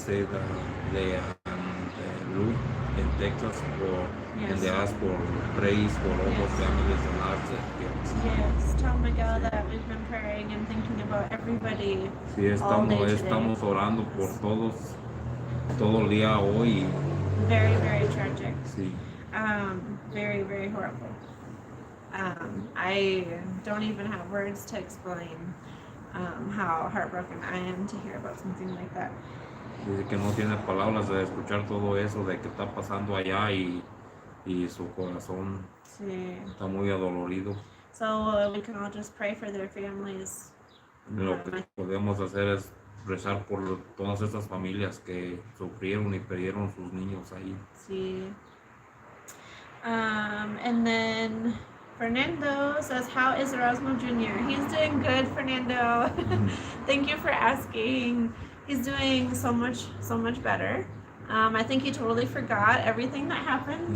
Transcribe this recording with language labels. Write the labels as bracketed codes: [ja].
[en] say that they look in Texas and they Yes. ask for praise for all those Yes. families and lives that get. Yes. Tell Miguel [es] Sí. [en] that we've been praying and thinking about everybody [es] Sí, [en] all day today. [es] estamos orando por todos todo el día hoy. [en] Very, very tragic. [es] Sí. [en] Very, very horrible. I don't even have words to explain how heartbroken I am to hear about something like that. [es] Dice que no tiene palabras de escuchar todo eso de que está pasando allá y su corazón Sí. está muy adolorido. [en] So we can all just pray for their families. [es] Lo que podemos hacer es rezar por todas estas familias que sufrieron y perdieron sus niños ahí. Sí. [en] And then Fernando says, how is Erasmo Jr.? He's doing good, Fernando. Thank you for asking. He's doing so much better. I think he totally forgot everything that happened.